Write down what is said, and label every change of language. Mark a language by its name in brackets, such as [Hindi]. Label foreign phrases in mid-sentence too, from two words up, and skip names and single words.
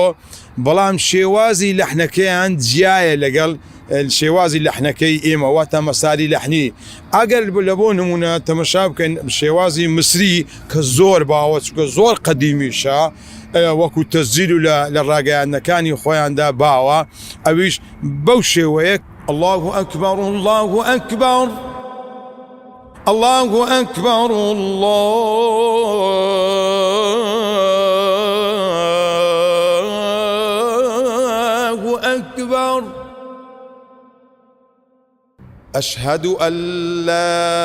[Central Kurdish] بەڵام شێوازی لەحنەکەیان جیایە لەگەڵ شێوازی لەحنەکەی ئێمە واتە مەساری لەحنی ئەگەر لە بۆ نمونە تەمەشا بکەین شێوازی مصری کە زۆر باوە چکە زۆر قەدیمیشە وەکو تەسجیل و لە ڕاگەیاندنەکانی خۆیاندا باوە ئەویش بەو شێوەیە [Arabic] الله أكبر الله أكبر الله أكبر الله أكبر أشهد أن لا